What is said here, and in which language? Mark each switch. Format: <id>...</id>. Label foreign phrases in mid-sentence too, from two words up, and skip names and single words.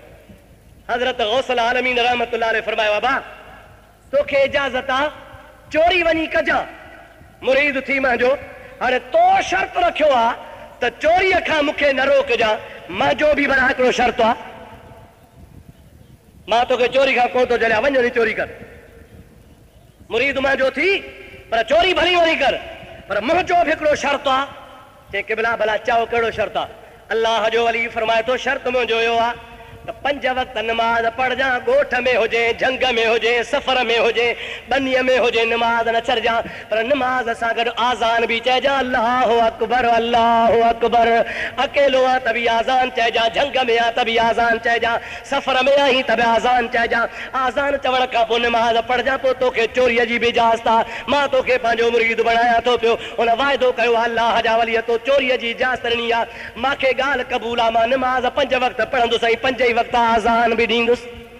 <sd>हज़रत गौसल आलमीन</sd> <ar>رحمة الله عليه</ar> <sd>फरमायो बाबा तोखे इजाज़त आहे चोरी वञी कजां, मुरीद थी मुंहिंजो, हाणे तो शर्त रखियो आहे त चोरीअ खां मूंखे न रोकजां, मुंहिंजो बि भला हिकिड़ो शर्त आहे, मां तोखे चोरी खां कोन थो झलियां, वञ वञी चोरी कर, मुरीद मुंहिंजो थी पर चोरी भली वञी कर, पर मुंहिंजो बि हिकिड़ो शर्त आहे। चए क़िबला भला चओ कहिड़ो शर्त आहे? अल्लाह जो वली फरमाए थो शर्त मुंहिंजो इहो आहे त 5 वक़्त नमाज़ पढ़जां, ॻोठ में हुजे, झंग में हुजे, सफ़र में हुजे, बनीअ में हुजे, नमाज़ न छॾजां, पर नमाज़ सां गॾु आज़ान बि चइजां</sd> <ar>الله أكبر الله أكبر,</ar> <sd>अकेलो आहे त बि आज़ान चइजां, झंग में आहे त बि आज़ान चइजां, सफ़र में आहीं त बि आज़ान चइजां। आज़ान चवण खां पोइ नमाज़ पढ़जां, पोइ तोखे चोरीअ जी बि इजाज़त आहे, मां तोखे पंहिंजो मुरीद बणायां थो पियो। हुन वाइदो कयो अल्लाह जा वलीअ तो चोरीअ जी इजाज़त ॾिनी आहे, मूंखे ॻाल्हि क़बूल आहे, मां नमाज़ 5 वक़्त पढ़ंदुसि ऐं 5 ई वक़्त आज़ान बि ॾींदुसि।</sd>